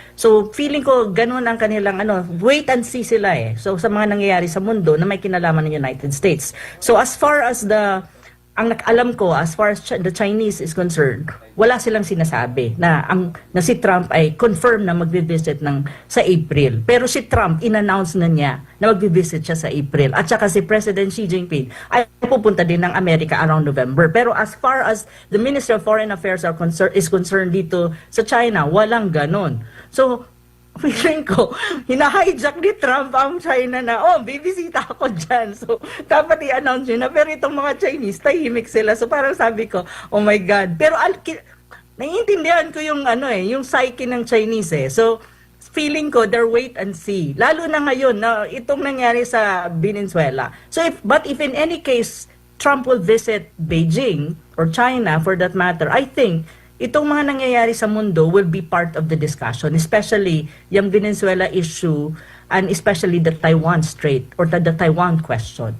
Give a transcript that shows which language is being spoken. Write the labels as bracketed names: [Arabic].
[Filipino] So feeling ko ganun ang kanilang [English] wait and see [Filipino] sila So sa mga nangyayari sa mundo na may kinalaman ng United States. So as far as alam ko, [English] as far as the Chinese is concerned, [Filipino] wala silang sinasabi na si Trump ay confirm na magvi-visit sa April. Pero si Trump, in-announce na niya na magvi-visit siya sa April. At saka si President Xi Jinping ay pupunta din ng Amerika around November. [English] Pero as far as the Ministry of Foreign Affairs is concerned [Filipino] dito sa China, walang ganon. So, feeling ko, hina-hijack ni Trump ang China na, bibisita ako dyan. So, dapat i-announce yun na. Pero itong mga Chinese, tahimik sila. So, parang sabi ko, [English] oh my God. [Filipino] Pero, naiintindihan ko yung, yung psyche ng Chinese So, feeling ko, [English] they're wait and see. [Filipino] Lalo na ngayon, na itong nangyari sa Venezuela. [English] So, but if in any case, Trump will visit Beijing, or China for that matter, I think, [Filipino] itong mga nangyayari sa mundo [English] will be part of the discussion, especially yung Venezuela issue and especially the Taiwan Strait or the Taiwan question.